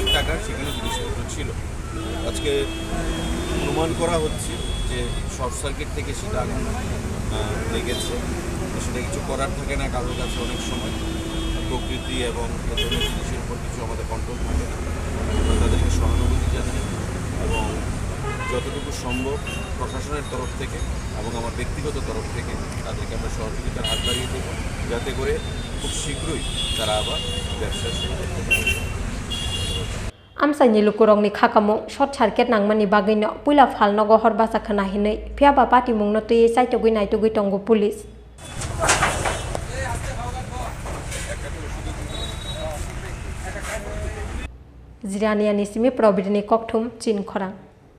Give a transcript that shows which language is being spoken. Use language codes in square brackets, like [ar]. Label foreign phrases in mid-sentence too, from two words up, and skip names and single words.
[bn] টাকার সেখানে জিনিসপত্র ছিল আজকে অনুমান করা হচ্ছে যে [en] short circuit [bn] থেকে সেটা আগুন লেগেছে সেটা কিছু করার থাকে না কারোর কাছে অনেক সময় প্রকৃতি এবং এ ধরনের জিনিসের উপর কিছু আমাদের কন্ট্রোল থাকে না তাদেরকে সহানুভূতি জানাই এবং যতটুকু সম্ভব প্রশাসনের তরফ থেকে এবং আমার ব্যক্তিগত তরফ থেকে তাদেরকে আমরা সহযোগিতার হাত বাড়িয়ে দেব যাতে করে খুব শীঘ্রই তারা আবার ব্যবসা শুরু করতে পারে [trp] Amsaini lukurongni khakamo [en] short circuit [trp] nangmani bagino puila Phalnok hor basa khana hinai phiaba patimung no tui saitogui naitogui tongo police Jirania nisimi probidini koktum Chin Khorang.